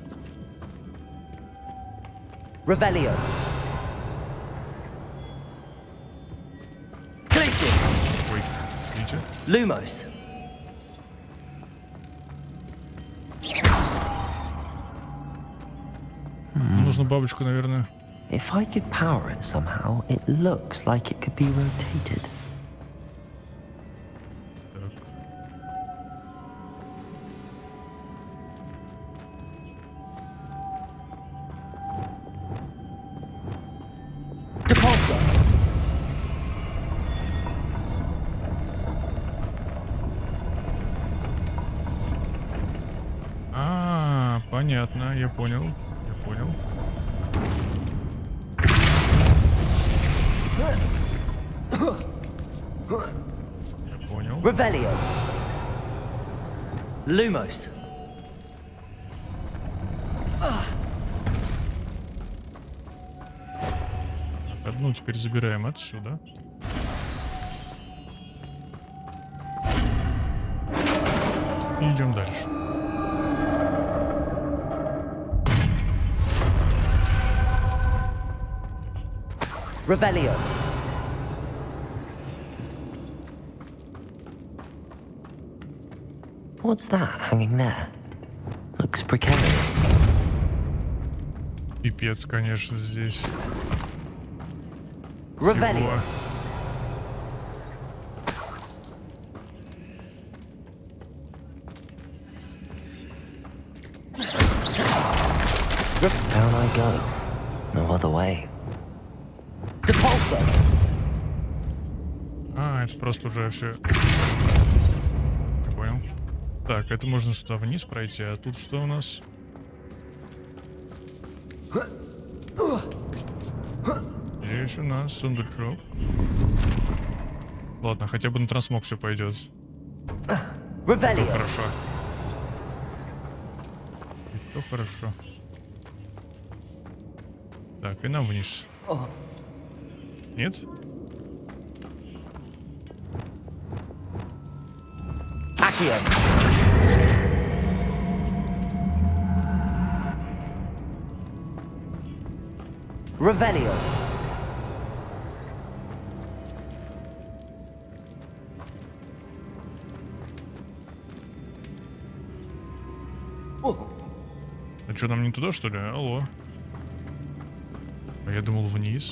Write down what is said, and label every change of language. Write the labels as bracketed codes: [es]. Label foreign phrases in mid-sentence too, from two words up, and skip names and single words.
[ru] Revelio. Glacius. Ой, видите? Lumos. Нужно бабочку, наверное. [en] If I could power it somehow, it looks like it could be rotated. [ru] Так. Depulso. Понятно, я понял. Revelio. Lumos. Так, одну теперь забираем отсюда. И идем дальше. Revelio. [en] What's that hanging there? Looks precarious. [ru] Пипец, конечно, здесь. Revelio. Всего. [en] Down I go. No other way. Depulso. [ru] А, это просто уже все. Я понял. Так, это можно сюда вниз пройти, а тут что у нас? Здесь у нас сундучок. Ладно, хотя бы на трансмог все пойдет. Revelio. Хорошо. Это хорошо. Так, и нам вниз. Нет? Accio. Revelio. А что, нам не туда, что ли? Алло. А я думал вниз.